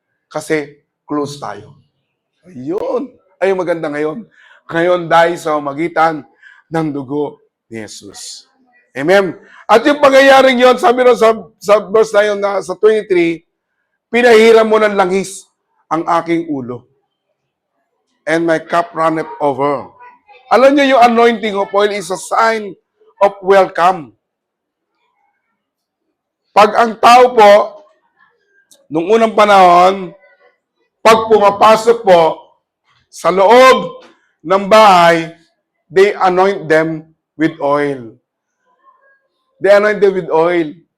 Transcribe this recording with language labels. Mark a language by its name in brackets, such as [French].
[Filipino] Kasi close tayo. Ayun. Ay, maganda ngayon. Ngayon dahil sa magitan ng dugo ni Jesus. Amen? At yung pangyayaring yon, sabi rin sa verse na yun, sa 23, pinahiram mo ng langis ang aking ulo. [English] And my cup runneth over. [Filipino] Alam niyo yung [English] anointing of oil is a sign of welcome. [Filipino] Pag ang tao po, nung unang panahon, pag pumapasok po Sa loob ng bahay, [English] they anoint them with oil. They anoint them with oil.